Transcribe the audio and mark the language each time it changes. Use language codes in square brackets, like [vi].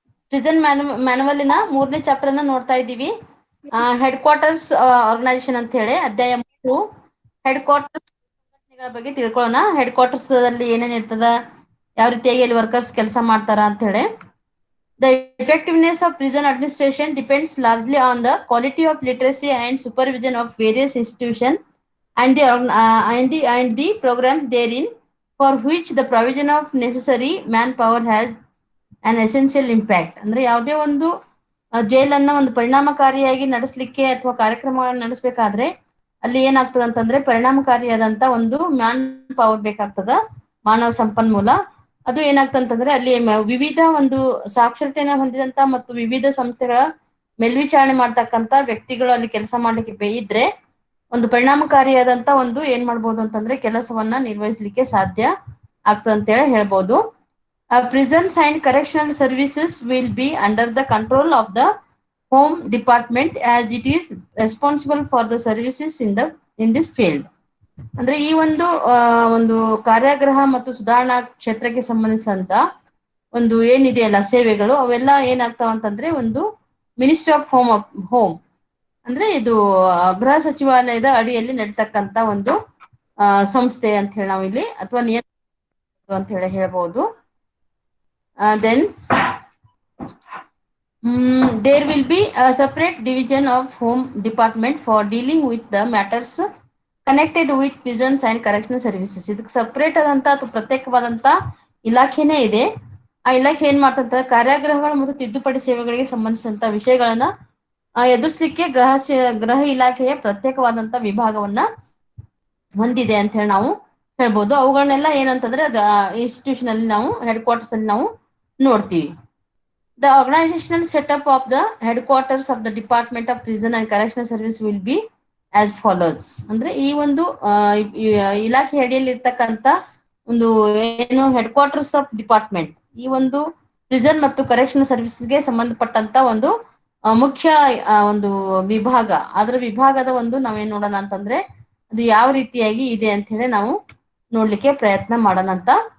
[kn] Prison ಮ್ಯಾನುವಲಿನ 3ನೇ chapter ಅನ್ನ ನೋಡ್ತಾ ಇದ್ದೀವಿ. [en] headquarters organisation [kn] ಅಂತ ಹೇಳಿ ಅಧ್ಯಾಯ 3 ಹೆಡ್ ಕ್ವಾರ್ಟರ್ಸ್ ಬಗ್ಗೆ ತಿಳ್ಕೊಳ್ಳೋಣ. ಹೆಡ್ ಕ್ವಾರ್ಟರ್ಸ್ ಅಲ್ಲಿ ಏನೇನ್ ಇರ್ತದ, ಯಾವ ರೀತಿಯಾಗಿ ಅಲ್ಲಿ ವರ್ಕರ್ಸ್ ಕೆಲಸ ಮಾಡ್ತಾರ ಅಂತ ಹೇಳಿ. [en] The effectiveness of prison administration depends largely on the quality of literacy and supervision of various institutions and the program therein, for which the provision of necessary manpower has an essential impact. [kn] ಅಂದ್ರೆ ಯಾವುದೇ ಒಂದು ಜೈಲನ್ನ ಒಂದು ಪರಿಣಾಮಕಾರಿಯಾಗಿ ನಡೆಸಲಿಕ್ಕೆ ಅಥವಾ ಕಾರ್ಯಕ್ರಮಗಳನ್ನ ನಡೆಸಬೇಕಾದ್ರೆ ಅಲ್ಲಿ ಏನಾಗ್ತದ ಅಂತಂದ್ರೆ ಪರಿಣಾಮಕಾರಿಯಾದಂತ ಒಂದು ಮ್ಯಾನ್ ಪವರ್ ಬೇಕಾಗ್ತದ, ಮಾನವ ಸಂಪನ್ಮೂಲ. ಅದು ಏನಾಗ್ತಂತಂದ್ರೆ ಅಲ್ಲಿ ವಿವಿಧ ಒಂದು ಸಾಕ್ಷರತೆಯನ್ನು ಹೊಂದಿದಂತ ಮತ್ತು ವಿವಿಧ ಸಂಸ್ಥೆಗಳ ಮೇಲ್ವಿಚಾರಣೆ ಮಾಡ್ತಕ್ಕಂತ ವ್ಯಕ್ತಿಗಳು ಅಲ್ಲಿ ಕೆಲಸ ಮಾಡ್ಲಿಕ್ಕೆ ಇದ್ರೆ ಒಂದು ಪರಿಣಾಮಕಾರಿಯಾದಂತ ಒಂದು ಏನ್ ಮಾಡ್ಬೋದು ಅಂತಂದ್ರೆ ಕೆಲಸವನ್ನ ನಿರ್ವಹಿಸಲಿಕ್ಕೆ ಸಾಧ್ಯ ಆಗ್ತದೆ ಅಂತ ಹೇಳಿ ಹೇಳ್ಬೋದು. [en] Prisons and correctional services will be under the control of the Home Department as it is responsible for the services in this field. [kn] ಅಂದ್ರೆ ಈ ಒಂದು ಕಾರ್ಯಾಗೃಹ ಮತ್ತು ಸುಧಾರಣಾ ಕ್ಷೇತ್ರಕ್ಕೆ ಸಂಬಂಧಿಸಿದಂತ ಒಂದು ಏನಿದೆಯಲ್ಲ ಸೇವೆಗಳು ಅವೆಲ್ಲ ಏನಾಗ್ತಾವ ಅಂತಂದ್ರೆ ಒಂದು [en] ministry of home [kn] ಅಂದ್ರೆ ಇದು ಗೃಹ ಸಚಿವಾಲಯದ ಅಡಿಯಲ್ಲಿ ನಡೀತಕ್ಕಂತ ಒಂದು ಸಂಸ್ಥೆ ಅಂತ ಹೇಳಿ ನಾವು ಇಲ್ಲಿ ಅಥವಾ ನಿಯಂತ್ರಣ ಅಂತ ಹೇಳಿ ಹೇಳ್ಬೋದು. [en] Then there will be a separate division of Home Department for dealing with the matters connected with prisons and correctional services. [kn] ಇದಕ್ಕೆ ಸಪರೇಟ್ ಆದಂತ ಅಥವಾ ಪ್ರತ್ಯೇಕವಾದಂತ ಇಲಾಖೆನೇ ಇದೆ. ಆ ಇಲಾಖೆ ಏನ್ ಮಾಡ್ತಂತ ಕಾರ್ಯಾಗೃಹಗಳು ಮತ್ತು ತಿದ್ದುಪಡಿ ಸೇವೆಗಳಿಗೆ ಸಂಬಂಧಿಸಿದಂತ ವಿಷಯಗಳನ್ನ ಎದುರಿಸಲಿಕ್ಕೆ ಗೃಹ ಇಲಾಖೆಯ ಪ್ರತ್ಯೇಕವಾದಂತ ವಿಭಾಗವನ್ನ ಹೊಂದಿದೆ ಅಂತ ಹೇಳಿ ನಾವು ಹೇಳ್ಬೋದು. ಅವುಗಳನ್ನೆಲ್ಲ ಏನಂತಂದ್ರೆ ಇನ್ಸ್ಟಿಟ್ಯೂಷನ್ ಅಲ್ಲಿ ನಾವು ಹೆಡ್ ಕ್ವಾರ್ಟರ್ಸ್ ಅಲ್ಲಿ ನಾವು ನೋಡ್ತೀವಿ. [en] The organizational setup of the headquarters of the Department of Prison and Correctional Service will be as follows. [kn] ಅಂದ್ರೆ ಈ ಒಂದು ಇಲಾಖೆ ಅಡಿಯಲ್ಲಿ ಇರ್ತಕ್ಕಂತ ಒಂದು ಏನು [en] headquarters of department, [kn] ಈ ಒಂದು ಪ್ರಿಸನ್ ಮತ್ತು ಕರೆಕ್ಷನಲ್ ಸರ್ವಿಸಸ್ಗೆ ಸಂಬಂಧಪಟ್ಟಂತ ಒಂದು ಮುಖ್ಯ ಒಂದು ವಿಭಾಗ. ಅದರ ವಿಭಾಗದ ಒಂದು ನಾವೇನ್ ನೋಡೋಣ ಅಂತಂದ್ರೆ ಅದು ಯಾವ ರೀತಿಯಾಗಿ ಇದೆ ಅಂತ ಹೇಳಿ ನಾವು ನೋಡ್ಲಿಕ್ಕೆ ಪ್ರಯತ್ನ ಮಾಡೋಣ ಅಂತ.